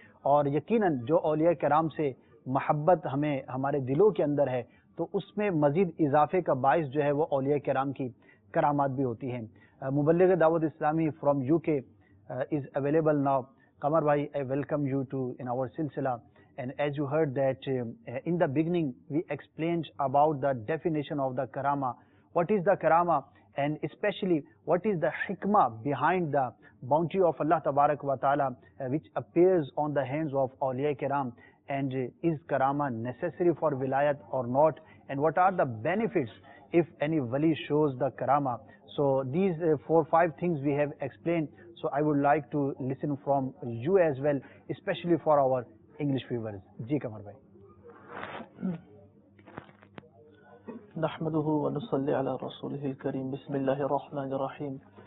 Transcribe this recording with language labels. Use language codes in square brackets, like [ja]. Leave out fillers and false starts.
[hi] और यकीनन जो औलिया कराम से मोहब्बत हमें हमारे दिलों के अंदर है, तो उसमें मज़ीद इजाफे का बाइस जो है वो औलिया कराम की करामात भी होती हैं। मुबल्लिग Dawat Islami from UK [en] is available now. Qamar bhai, I welcome you to in our silsila. And as you heard that in the beginning we explained about the definition of the karama. What is the karama, and especially what is the hikmah behind the bounty of Allah Tabarak wa Ta'ala which appears on the hands of awliya kiram, and is karama necessary for wilayat or not, and what are the benefits if any wali shows the karama. So these 4-5 things we have explained. So I would like to listen from you as well, especially for our English viewers. Ji Qamar bhai. [ar] نحمده ونصلي على رسوله الكريم بسم الله الرحمن الرحيم.